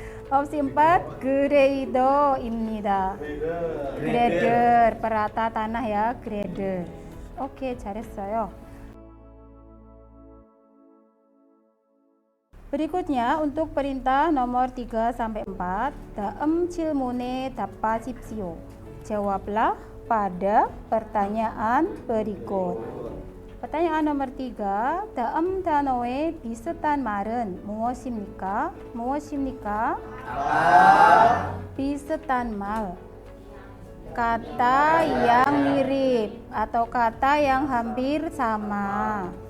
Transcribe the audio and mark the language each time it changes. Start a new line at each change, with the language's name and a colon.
Korean: opsi 4 그레이더입니다.
Indonesian: grader, perata tanah ya, grader. Oke, 잘했어요. berikutnya untuk perintah nomor 3 sampai 4.
Korean: 다음 질문에 답하십시오.
Indonesian: jawablah pada pertanyaan berikut. pertanyaan nomor 3.
Korean: 다음 단어의 비슷한 말은 무엇입니까? 무엇입니까? 비슷한 말.
Indonesian: kata yang mirip atau kata yang hampir sama.